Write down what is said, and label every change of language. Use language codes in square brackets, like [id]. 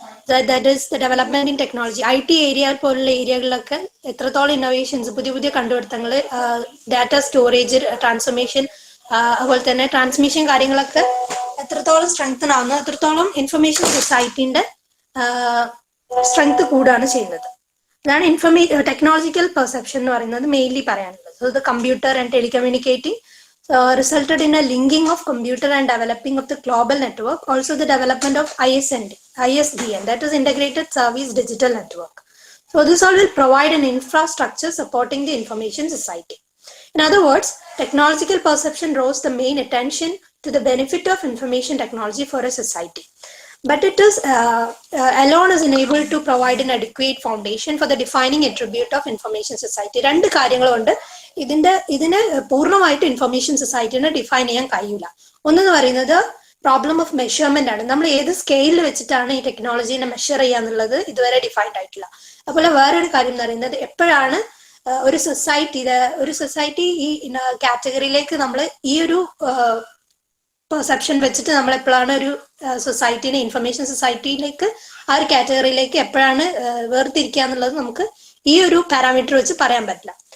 [en] That is the development in technology. [ml] IT area പോലുള്ള ഏരിയകളിലൊക്കെ എത്രത്തോളം innovations, പുതിയ കണ്ടുപിടുത്തങ്ങൾ, ഡാറ്റ സ്റ്റോറേജ്, ട്രാൻസ്ഫോർമേഷൻ, അതുപോലെ തന്നെ ട്രാൻസ്മിഷൻ കാര്യങ്ങളൊക്കെ എത്രത്തോളം സ്ട്രെങ്തൻ ആവുന്നു അത്രത്തോളം ഇൻഫർമേഷൻ സൊസൈറ്റിന്റെ സ്ട്രെങ്ത് കൂടുകയാണ് ചെയ്യുന്നത്. അതാണ് ടെക്നോളജിക്കൽ പെർസെപ്ഷൻ എന്ന് പറയുന്നത് മെയിൻലി പറയാനുള്ളത്. [en] So the computer and telecommunicating resulted in a linking of computer and developing of the global network. Also the development of ISDN, that is Integrated Service Digital Network. So this all will provide an infrastructure supporting the information society. In other words, technological perception draws the main attention to the benefit of information technology for a society. But it is alone is unable to provide an adequate foundation for the defining attribute of information society. [ml] രണ്ട് കാര്യങ്ങളുണ്ട്. ഇതിനെ പൂർണ്ണമായിട്ട് information സൊസൈറ്റിനെ define ചെയ്യാൻ കഴിയില്ല. ഒന്നെന്ന് പറയുന്നത് problem of measurement ആണ്. നമ്മൾ ഏത് സ്കെയിലിൽ വെച്ചിട്ടാണ് ഈ ടെക്നോളജീനെ മെഷർ ചെയ്യാന്നുള്ളത് ഇതുവരെ ഡിഫൈൻഡ് ആയിട്ടില്ല. അതുപോലെ വേറൊരു കാര്യം എന്ന് പറയുന്നത് എപ്പോഴാണ് ഒരു സൊസൈറ്റി ഈ കാറ്റഗറിയിലേക്ക് നമ്മൾ ഈ ഒരു പെർസെപ്ഷൻ വെച്ചിട്ട് നമ്മൾ എപ്പോഴാണ് ഒരു സൊസൈറ്റിനെ ഇൻഫർമേഷൻ സൊസൈറ്റിയിലേക്ക് ആ ഒരു കാറ്റഗറിയിലേക്ക് എപ്പോഴാണ് വേർതിരിക്കുക എന്നുള്ളത് നമുക്ക് ഈ ഒരു പാരാമീറ്റർ വെച്ച് പറയാൻ പറ്റില്ല.